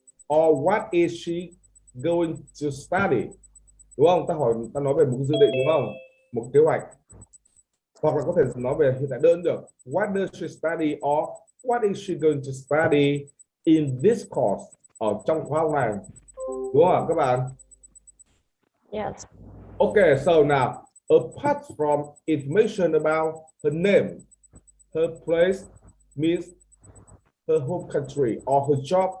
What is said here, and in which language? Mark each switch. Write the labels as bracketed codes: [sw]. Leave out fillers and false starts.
[en] Or what is she going to study? [vi] Đúng không? Ta nói về một dự định đúng không? Một kế hoạch. Hoặc là có thể nói về hiện tại đơn được. [en] What does she study or what is she going to study in this course? [vi] Ở trong khóa học này. Đúng không các bạn? [en] Yes. Okay, so now, apart from information about her name, her place means her home country or her job.